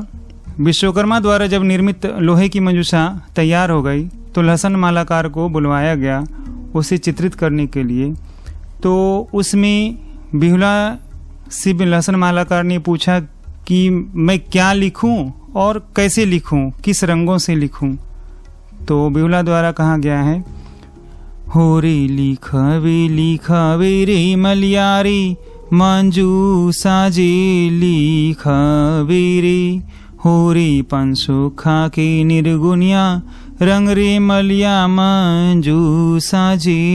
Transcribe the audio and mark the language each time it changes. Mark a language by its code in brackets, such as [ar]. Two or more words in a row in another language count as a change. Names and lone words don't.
[hi] विश्वकर्मा द्वारा जब निर्मित लोहे की मंजूषा तैयार हो गई तो लहसन मालाकार को बुलवाया गया उसे चित्रित करने के लिए। तो उसमें बिहुला से लहसन मालाकार ने पूछा कि मैं क्या लिखूं और कैसे लिखूं, किस रंगों से लिखूं। तो बिहुला द्वारा कहा गया है, [anp] हो रे लिखावे रे मलियारी मंजूषा जे लिखावे रे, हो रे पंसो खाके निर्गुनिया रंग रे मलिया मंजूषा जे